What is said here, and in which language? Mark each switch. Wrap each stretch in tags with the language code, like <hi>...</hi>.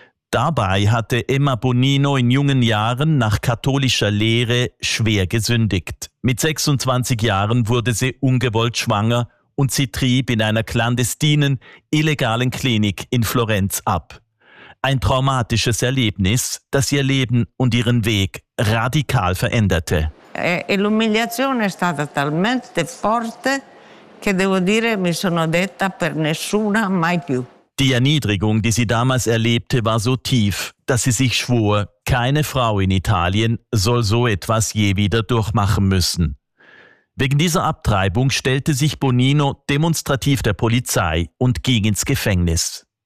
<de>Dabei hatte Emma Bonino in jungen Jahren nach katholischer Lehre schwer gesündigt. Mit 26 Jahren wurde sie ungewollt schwanger und sie trieb in einer klandestinen, illegalen Klinik in Florenz ab. Ein traumatisches Erlebnis, das ihr Leben und ihren Weg radikal veränderte.</de> <it>E l'umiliazione è stata talmente forte che devo dire mi sono detta per nessuna mai più.</it> <de>Die Erniedrigung, die sie damals erlebte, war so tief, dass sie sich schwor, keine Frau in Italien soll so etwas je wieder durchmachen müssen. Wegen dieser Abtreibung stellte sich Bonino demonstrativ der Polizei und ging ins Gefängnis.</de>